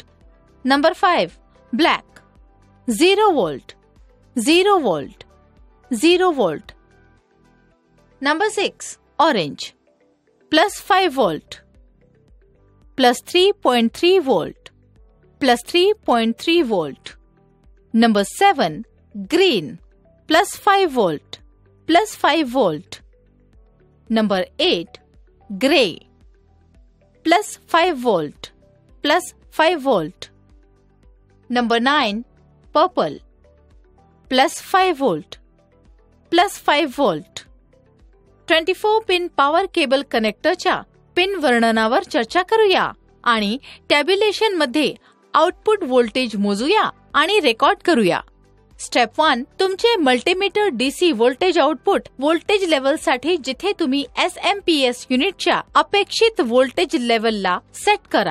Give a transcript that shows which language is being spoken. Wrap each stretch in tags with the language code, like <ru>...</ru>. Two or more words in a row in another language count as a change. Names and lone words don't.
<en>number 5 black 0 volt 0 volt 0 volt. number 6 orange +5 volt +3.3 volt +3.3 volt. Number 7 green +5 volt +5 volt. Number 8 gray +5 volt +5 volt. Number 9 purple +5 volt +5 volt.</en> <mr>24</mr> <en>pin power cable</en> <mr>कनेक्टरच्या पिन वर्णनावर चर्चा करूया आणि टॅब्युलेशन मध्ये</mr> <en>output voltage</en> <mr>मोजूया आणि रेकॉर्ड करूया. स्टेप 1 तुमचे</mr> <en>multimeter DC voltage output voltage</en> <mr>लेवलसाठी जिथे तुम्ही SMPS युनिटच्या अपेक्षित</mr> <en>voltage level</en> <mr>सेट करा.</mr>